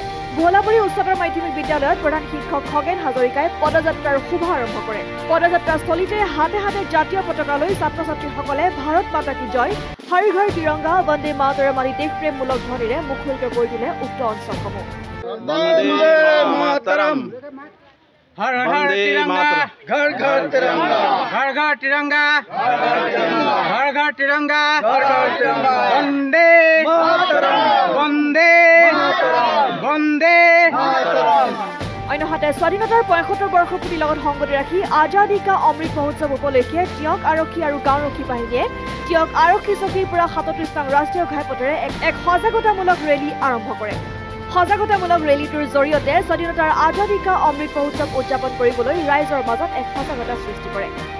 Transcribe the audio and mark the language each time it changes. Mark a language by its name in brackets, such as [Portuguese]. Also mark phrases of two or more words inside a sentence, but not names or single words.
[Assamese] ভোলাবুৰী উচ্চতৰ মাধ্যমিক বিদ্যালয়ত প্ৰধান শিক্ষক খগেন হাজৰিকাই পদযাত্ৰাৰ শুভাৰম্ভ কৰে। পদযাত্ৰাস্থলীতে হাতে হাতে জাতীয় পতাকা লৈ ছাত্ৰ ছাত্ৰীসকলে [Hindi] भारत माता की जय, हर घर तिरंगा, वंदे मातरम [Assamese] আদি দেশপ্ৰেমমূলক ধ্বনিৰে মুখৰিত কৰি তোলে উক্ত অঞ্চলসমূহ। [Hindi] वंदे मातरम, हर हर तिरंगा, घर घर तिरंगा, घर घर तिरंगा, घर घर तिरंगा, वंदे मातरम, वंदे मातरम, वंदे मातरम। [Assamese] অন্যহাতে স্বাধীনতাৰ ৭৫ বৰ্ষপূৰ্তি লগত সংগতি ৰাখি আজাদী কা অমৃত মহোৎসৱ উপলক্ষে টিয়ক আৰক্ষী আৰু গাঁওৰক্ষী বাহিনীয়ে টিয়ক আৰক্ষী চকীৰ পৰা ৩৭ নং ৰাষ্ট্ৰীয় ঘাইপথেৰে এক সজাগতামূলক ৰেলী আৰম্ভ কৰে। সজাগতামূলক ৰেলীটোৰ জৰিয়তে স্বাধীনতাৰ আজাদী কা অমৃত মহোৎসৱ উদযাপন কৰিবলৈ ৰাইজৰ মাজত এক সজাগতা সৃষ্টি কৰে।